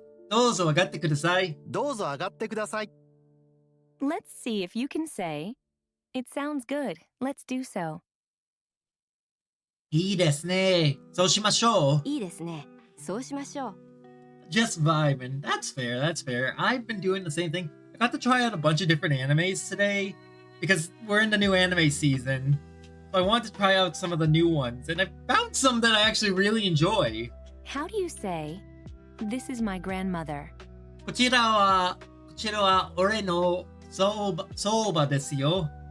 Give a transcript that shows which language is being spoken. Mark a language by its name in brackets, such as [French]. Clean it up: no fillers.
[Japanese] どうぞ上がってください。どうぞ上がってください。 [English] Let's see if you can say, it sounds good. Let's do so. [Japanese] いいですね。そうしましょう。いいですね。そうしましょう。 [English] Just vibing. That's fair. That's fair. I've been doing the same thing. I got to try out a bunch of different animes today because we're in the new anime season. So I wanted to try out some of the new ones, and I found some that I actually really enjoy. How do you say, this is my grandmother? [Japanese] こちらは俺の祖母ですよ。